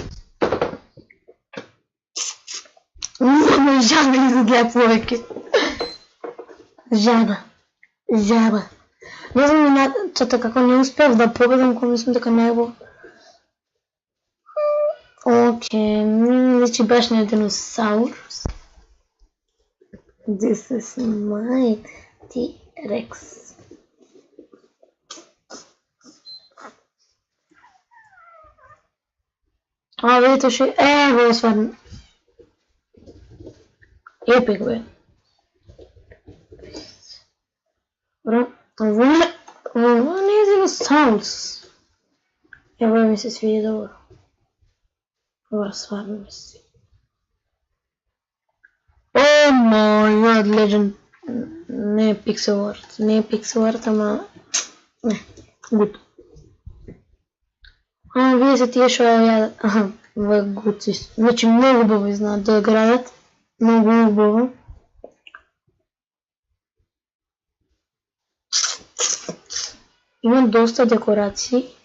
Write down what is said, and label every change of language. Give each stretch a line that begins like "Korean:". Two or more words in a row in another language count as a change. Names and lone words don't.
Macedonian: Жаба изгледа повеќе. Жаба. Не знам минатата како не успеав да победам, кој мислам дека најбо. Окей, личи баш на диносаурус.
English: This is my T-Rex.
Macedonian: Видите ше, во стварно. Епик бе. Бро, ова не е диносаурус. Ево ми се свиѓа добро. Ова стварно ми се свиѓа.
English: Oh my god, legend.
Macedonian: Не е
English: pixel art,
Macedonian: ама... Не, good. Вие се тие шо ја... Аха, ова е good. Значи многу убаво знаат да градат. Многу убаво. Имам доста декорации.